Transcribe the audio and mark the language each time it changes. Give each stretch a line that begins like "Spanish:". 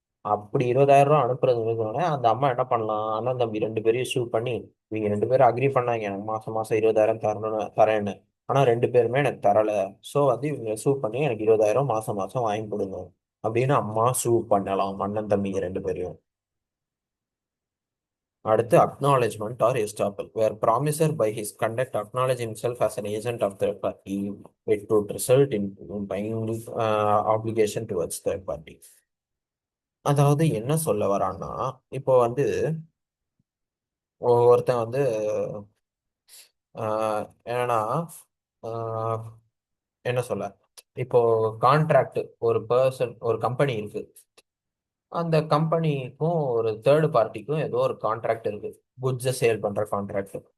Tamil: அப்படி 20,000 ரூபாய் அனுப்புறது நிறுத்தினோடனே அந்த அம்மா என்ன பண்ணலாம், அண்ணன் தம்பி ரெண்டு பேரையும் ஷூ பண்ணி, இவங்க ரெண்டு பேரும் அக்ரி பண்ணாங்க எனக்கு மாசம் மாசம் 20,000 தரணும்னு, தரேன்னு. ஆனா ரெண்டு பேருமே எனக்கு தரல. ஸோ வந்து இவங்க சூ பண்ணி எனக்கு 20,000 மாசம் மாசம் வாங்கி கொடுங்க அப்படின்னு அம்மா சூ பண்ணலாம் அண்ணன் தம்பிங்க ரெண்டு பேரையும். அடுத்து
English: acknowledgement or estoppel, where promisor by his conduct acknowledge himself as an agent of third party, it would result in binding obligation towards third party.
Tamil: அதாவது என்ன சொல்ல வரான்னா, இப்போ வந்து ஒருத்தன் வந்து என்னன்னா, ஆஹ் என்ன சொல்ல, இப்போ கான்ட்ராக்ட், ஒரு பர்சன் ஒரு கம்பெனி இருக்கு, அந்த கம்பெனிக்கும் ஒரு தேர்ட் பார்ட்டிக்கும் ஏதோ ஒரு கான்ட்ராக்ட் இருக்கு, குட்ஸை சேல் பண்ற கான்ட்ராக்ட்.